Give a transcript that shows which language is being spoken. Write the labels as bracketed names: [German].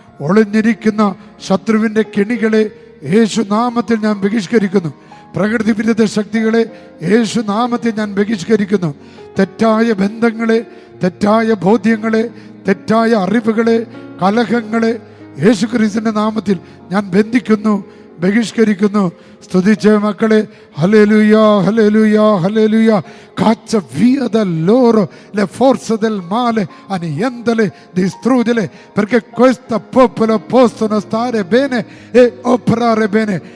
[Malayalam] ഒളിഞ്ഞിരിക്കുന്ന ശത്രുവിൻ്റെ കെണികളെ യേശു നാമത്തിൽ ഞാൻ ബഹിഷ്കരിക്കുന്നു. പ്രകൃതി വിരുദ്ധ ശക്തികളെ യേശു നാമത്തിൽ ഞാൻ ബഹിഷ്കരിക്കുന്നു. തെറ്റായ ബന്ധങ്ങളെ, തെറ്റായ ബോധ്യങ്ങളെ, തെറ്റായ അറിവുകളെ, കലഹങ്ങളെ യേശു ക്രിസ്തുവിന്റെ നാമത്തിൽ ഞാൻ ബന്ധിക്കുന്നു, ബഹിഷ്കരിക്കുന്നു. സ്തുതിച്ച macale, alleluia, alleluia, alleluia. [Italian] Caccia via da loro le forze del male, annientale, distruggele, perché questo popolo possono stare bene e operare bene.